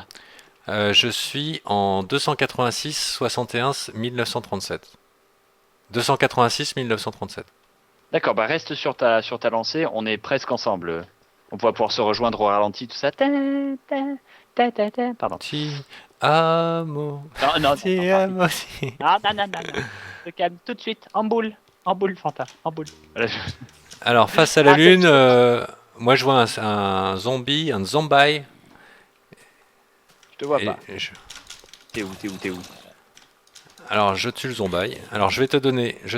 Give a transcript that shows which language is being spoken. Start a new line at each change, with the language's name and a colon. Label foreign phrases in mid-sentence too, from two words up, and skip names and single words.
French: Je suis en 286 61 1937. 286 1937. D'accord, bah reste sur ta lancée, on est presque ensemble. On va pouvoir se rejoindre au ralenti, tout ça. Pardon.
Italian: Ti amo,
French: Non, non, non,
Italian: ti
French: non,
Italian: amo, ti.
French: non, non, non, non, non. Se calme tout de suite, en boule, Fanta, en boule. Voilà, Alors face à la Lune, Attention. moi je vois un zombie, un zombie. Je te vois Et pas. T'es où? alors je tue le zombie. Alors je vais te donner, je